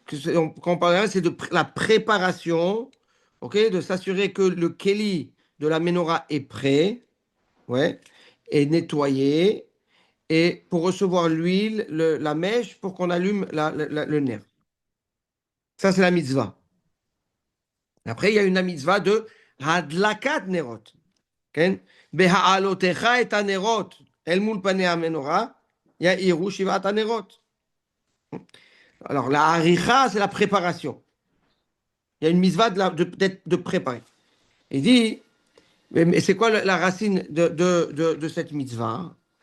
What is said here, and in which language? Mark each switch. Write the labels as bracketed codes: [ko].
[fr] Quand on parle, c'est de la préparation, ok, de s'assurer que le Keli de la menorah est prêt, ouais, est nettoyé, et pour recevoir l'huile, la mèche, pour qu'on allume le nerf. Ça, c'est la mitzvah. Après, il y a une mitzvah de hadlakat nerot. [he] כן? בהעלותך את הנרות אל מול פני המנורה, יאירו שבעת הנרות. [fr] Alors, la haricha, c'est la préparation. Il y a une mitzvah de préparer. Il dit, mais c'est quoi la racine de cette mitzvah?